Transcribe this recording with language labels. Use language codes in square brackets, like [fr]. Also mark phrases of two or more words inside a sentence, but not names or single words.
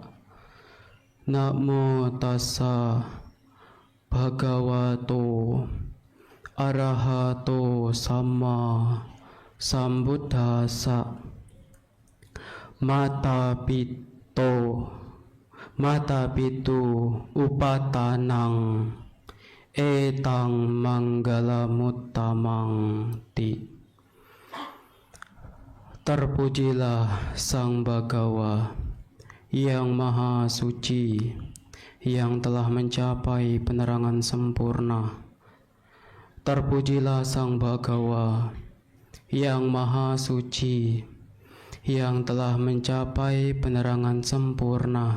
[pi] Namo tassa bhagavato arahato sama sambuddhassa. Mata pitu upatanang etang manggalamuttamang ti. [id] Terpujilah Sang Bhagawa yang Maha Suci, yang telah mencapai penerangan sempurna. Terpujilah Sang Bhagawa yang Maha Suci, yang telah mencapai penerangan sempurna.